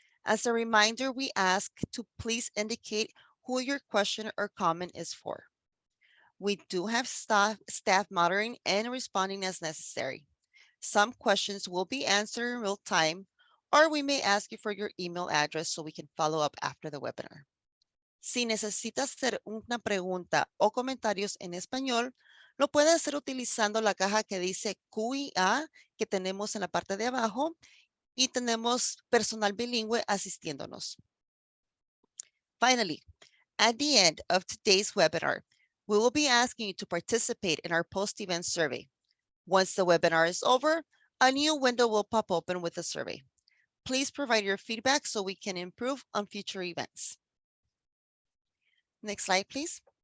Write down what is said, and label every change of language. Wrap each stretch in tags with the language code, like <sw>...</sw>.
<en>As a reminder, we ask to please indicate who your question or comment is for. We do have staff monitoring and responding as necessary. Some questions will be answered in real time, or we may ask you for your email address so we can follow up after the webinar.</en> <es>Si necesita hacer una pregunta o comentarios en español, lo puede hacer utilizando la caja que dice Q&A que tenemos en la parte de abajo y tenemos personal bilingüe asistiéndonos.</es> <en>Finally, at the end of today's webinar, we will be asking you to participate in our post-event survey. Once the webinar is over, a new window will pop open with the survey. Please provide your feedback so we can improve on future events. Next slide, please.</en>